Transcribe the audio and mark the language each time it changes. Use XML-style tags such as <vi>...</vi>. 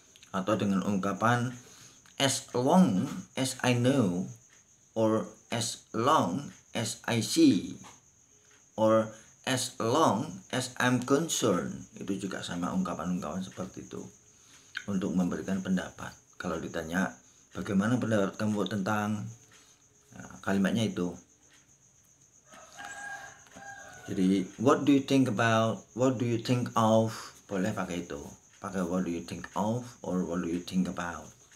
<id>Atau dengan ungkapan</id> <en>as long as I know, or as long as I see, or as long as I'm concerned.</en> <id>Itu juga sama ungkapan-ungkapan seperti itu untuk memberikan pendapat. Kalau ditanya bagaimana pendapat kamu tentang, nah, kalimatnya itu. Jadi</id> <en>what do you think about, what do you think of,</en> <id>boleh pakai itu. Pakai</id> <en>what do you think of or what do you think about.</en>